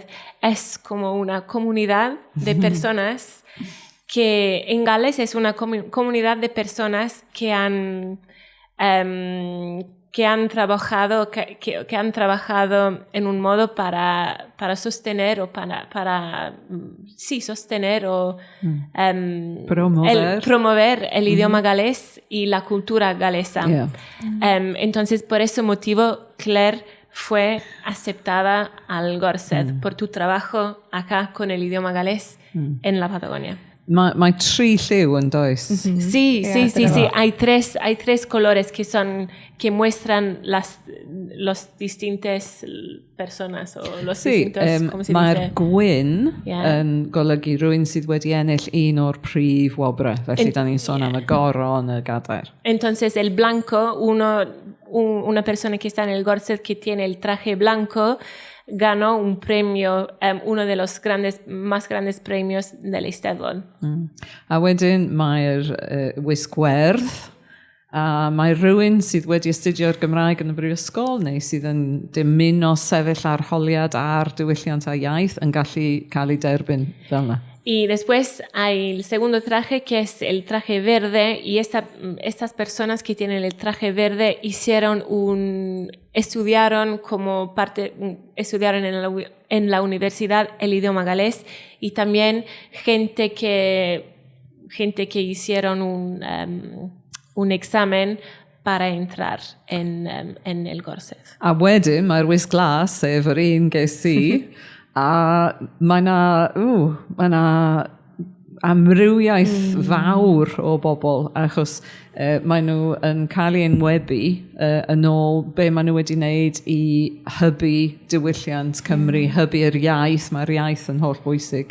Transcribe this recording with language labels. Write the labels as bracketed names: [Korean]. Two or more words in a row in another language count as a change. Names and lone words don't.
[Spanish] Es como una comunidad de personas que en Gales es una comunidad de personas que han trabajado en un modo para sostener o para sostener o promover el idioma galés y la cultura galesa. Yeah. Entonces, por ese motivo, Claire fue aceptada al Gorsedd por tu trabajo acá con el idioma galés en la Patagonia. [Welsh] Mae 3 lliw yn does? [Spanish] Sí. Hay tres colores que muestran los distintas personas o los distintos, ¿cómo se dice? [Welsh] Mae'r gwyn yn golygu rhywun sydd wedi ennill un o'r prif wobrau. Felly, da ni'n sôn am y goron, y gadair. [Spanish] Entonces, el blanco, una persona que está en el Gorsedd que tiene el traje blanco, ganó un premio, uno de los más grandes premios del Eisteddfod. [Welsh] A wedyn mae'r wisgwerdd, a mae rhywun sydd wedi astudio'r Gymraeg yn y brifysgol neu sydd yn dymuno sefyll arholiad ar diwylliant a iaith yn gallu cael ei derbyn fel yna. [Spanish] Y después hay el segundo traje, que es el traje verde, y estas personas que tienen el traje verde estudiaron en la universidad el idioma galés, y también gente que hicieron un examen para entrar en el Gorsedd. [Welsh] A wedyn, mae'r wisg glas, sef yr un ges i, a mae yna amrywiaeth fawr o bobl, achos maen nhw yn cael ei enwebu yn ôl be maen nhw wedi wneud i hybu diwylliant Cymru, hybu'r iaith, mae'r iaith yn holl bwysig.